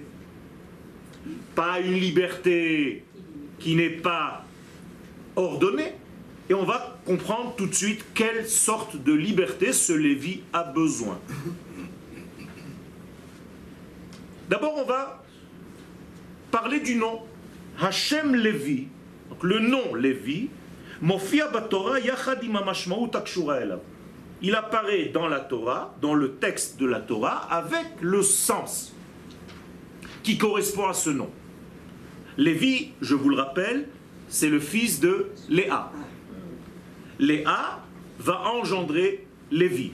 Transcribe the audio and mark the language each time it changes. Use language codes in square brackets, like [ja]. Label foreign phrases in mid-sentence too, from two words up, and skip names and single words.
[fr] Pas une liberté qui n'est pas ordonnée, et on va comprendre tout de suite quelle sorte de liberté ce Lévi a besoin. D'abord, on va parler du nom. [he] השם לוי, [fr] donc le nom Lévi, [he] מופיע בתורה יחד עם המשמעות הקשורה אליו. [fr] Il apparaît dans la Torah, dans le texte de la Torah, avec le sens qui correspond à ce nom. Lévi, je vous le rappelle, c'est le fils de Léa. Léa va engendrer Lévi.